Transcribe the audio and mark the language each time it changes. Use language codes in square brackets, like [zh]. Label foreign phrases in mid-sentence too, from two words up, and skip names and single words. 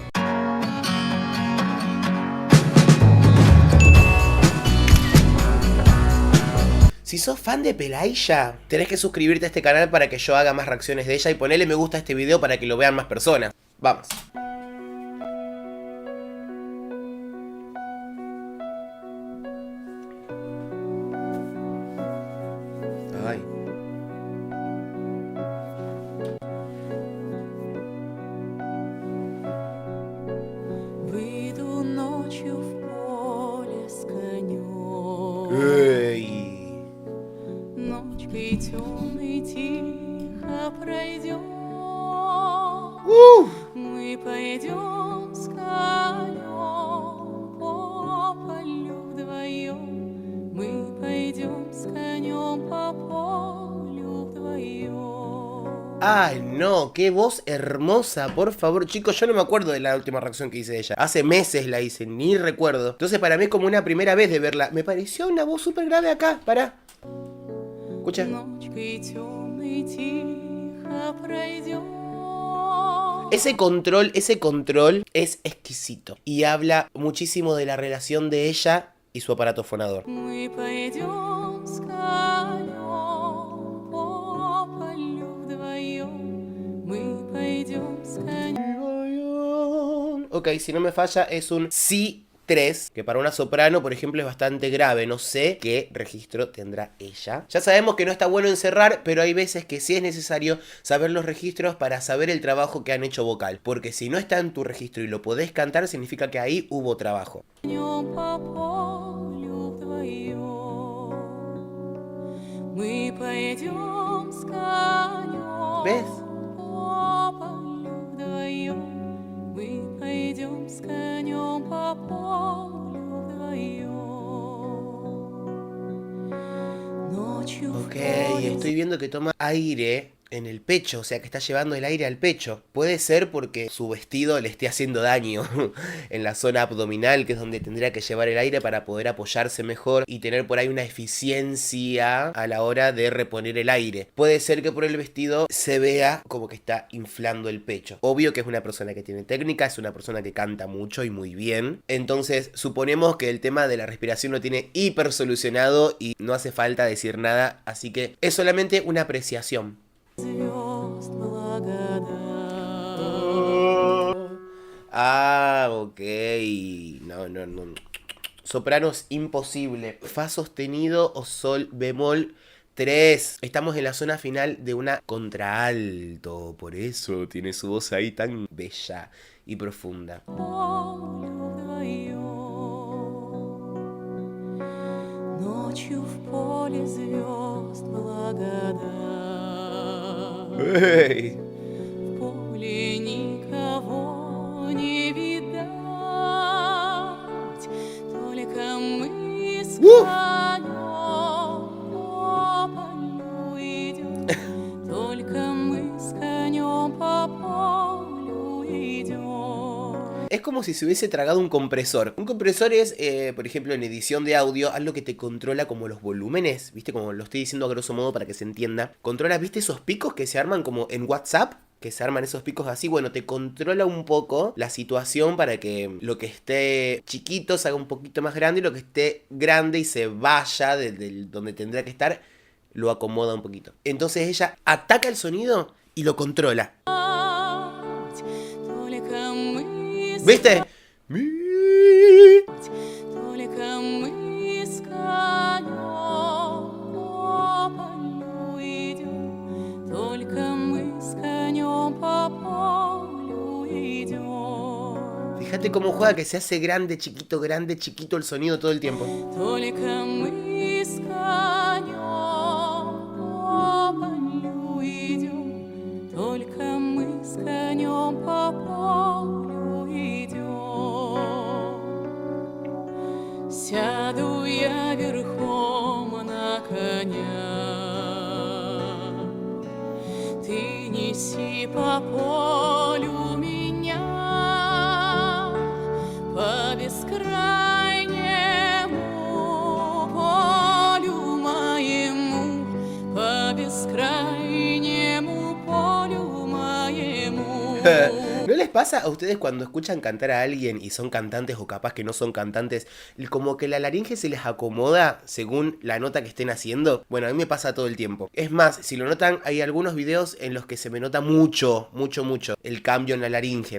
[es] Si sos fan de Pelaisha, tenés que suscribirte a este canal para que yo haga más reacciones de ella y ponerle me gusta a este video para que lo vean más personas. Vamos. Ay. [ru] Выйду ночью в поле с конем. Ey. Ночкой темной тихо пройдем. Мы пойдем с конем по полю вдвоем. Мы пойдем с конем по полю вдвоем. [es] Ay, no, qué voz hermosa, por favor. Chicos, yo no me acuerdo de la última reacción que hice de ella. Hace meses la hice, ni recuerdo. Entonces para mí es como una primera vez de verla. Me pareció una voz súper grave acá, pará. Escucha. [ru] Ночкой темной тихо пройдем. [es] Ese control es exquisito. Y habla muchísimo de la relación de ella y su aparato fonador. [ru] Мы пойдем с конем по полю вдвоем. Мы пойдем с конем. [es] Ok, si no me falla es un Si3, que para una soprano, por ejemplo, es bastante grave. No sé qué registro tendrá ella. Ya sabemos que no está bueno encerrar, pero hay veces que sí es necesario saber los registros para saber el trabajo que han hecho vocal. Porque si no está en tu registro y lo podés cantar, significa que ahí hubo trabajo. [ru] Днем по полю вдвоем. Мы пойдем с конем. [es] ¿Ves? [ru] По полю вдвоем. Мы пойдем с конем по полю вдвоем. Ночью в [es] Ok, [ru] поле. [es] estoy viendo que toma aire en el pecho, o sea que está llevando el aire al pecho. Puede ser porque su vestido le esté haciendo daño en la zona abdominal, que es donde tendría que llevar el aire para poder apoyarse mejor y tener por ahí una eficiencia a la hora de reponer el aire. Puede ser que por el vestido se vea como que está inflando el pecho. Obvio que es una persona que tiene técnica, es una persona que canta mucho y muy bien. Entonces suponemos que el tema de la respiración lo tiene hiper solucionado y no hace falta decir nada, así que es solamente una apreciación. [ru] звезд благодать. [es] Ah, ok. No. Sopranos imposible. Fa sostenido o sol bemol 3. Estamos en la zona final de una contralto. Por eso tiene su voz ahí tan bella y profunda. [ru] Полю вдвоем. Ночью в поле звезд благодать. ¡Ey! В поле никого не видать, только мы с конем по полю идем, только мы с конем по полю идем. [es] Es como si se hubiese tragado un compresor. Un compresor es, por ejemplo, en edición de audio, algo que te controla como los volúmenes, ¿viste? Como lo estoy diciendo a grosso modo para que se entienda. Controla, ¿viste esos picos que se arman como en WhatsApp? Que se arman esos picos así, bueno, te controla un poco la situación para que lo que esté chiquito se haga un poquito más grande y lo que esté grande y se vaya de donde tendrá que estar, lo acomoda un poquito. Entonces ella ataca el sonido y lo controla. [ru] Только мы с [es] ¿Viste? [ru] Только мы с конем по полю идем, только мы с конем по полю идем. [es] Fíjate cómo juega, que se hace grande, chiquito el sonido todo el tiempo. [ru] Только мы с конем по полю идем, только мы с конем по полю идем. Сяду я верхом на коня, ты неси по полю меня, по бескрайнему полю моему, по бескрайнему полю моему. [es] ¿No les pasa a ustedes cuando escuchan cantar a alguien y son cantantes o capaz que no son cantantes, como que la laringe se les acomoda según la nota que estén haciendo? Bueno, a mí me pasa todo el tiempo. Es más, si lo notan, hay algunos videos en los que se me nota mucho el cambio en la laringe.